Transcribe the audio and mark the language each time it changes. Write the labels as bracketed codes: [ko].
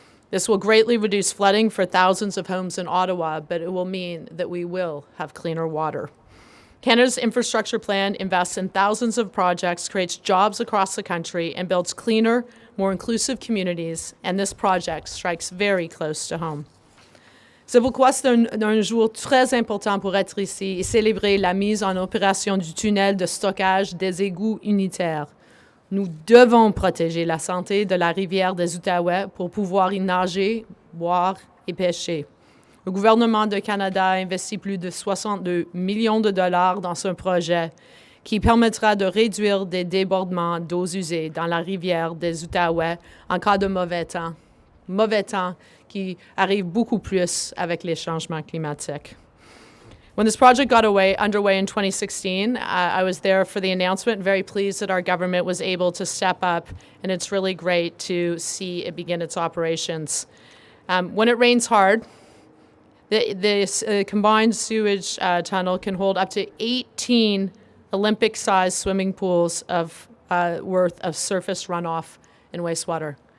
[en] This will greatly reduce flooding for thousands of homes in Ottawa, but it will mean that we will have cleaner water. Canada's infrastructure plan invests in thousands of projects, creates jobs across the country, and builds cleaner, more inclusive communities, and this project strikes very close to home. [fr] C'est pourquoi c'est un jour très important pour être ici et célébrer la mise en opération du tunnel de stockage des égouts unitaires. Nous devons protéger la santé de la rivière des Outaouais pour pouvoir y nager, boire et pêcher. Le gouvernement du Canada a investi plus de 62 millions de dollars dans ce projet qui permettra de réduire des débordements d'eaux usées dans la rivière des Outaouais en cas de mauvais temps. Mauvais temps qui arrive beaucoup plus avec les changements climatiques. [en] When this project got underway in 2016, I was there for the announcement, very pleased that our government was able to step up, and it's really great to see it begin its operations. When it rains hard, this combined sewage tunnel can hold up to 18 Olympic-sized swimming pools worth of surface runoff and wastewater.